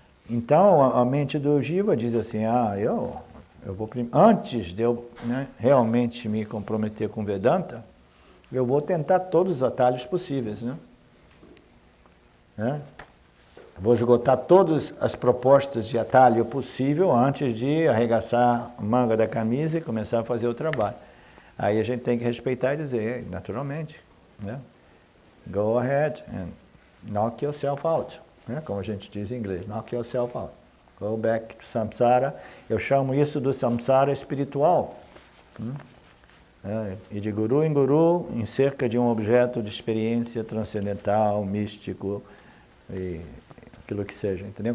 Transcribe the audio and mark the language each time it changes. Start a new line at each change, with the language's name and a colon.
Portuguese: Então, a mente do Jiva diz assim, eu vou, antes de eu, né, realmente me comprometer com Vedanta, eu vou tentar todos os atalhos possíveis, né? Vou esgotar todas as propostas de atalho possível antes de arregaçar a manga da camisa e começar a fazer o trabalho. Aí a gente tem que respeitar e dizer, naturalmente, né?
English: Go ahead and knock yourself out, né?
Portuguese: Como a gente diz em inglês,
English: knock yourself out. Go back to samsara.
Portuguese: Eu chamo isso do samsara espiritual. E de guru em guru, em cerca de um objeto de experiência transcendental, místico, e aquilo que seja, entendeu?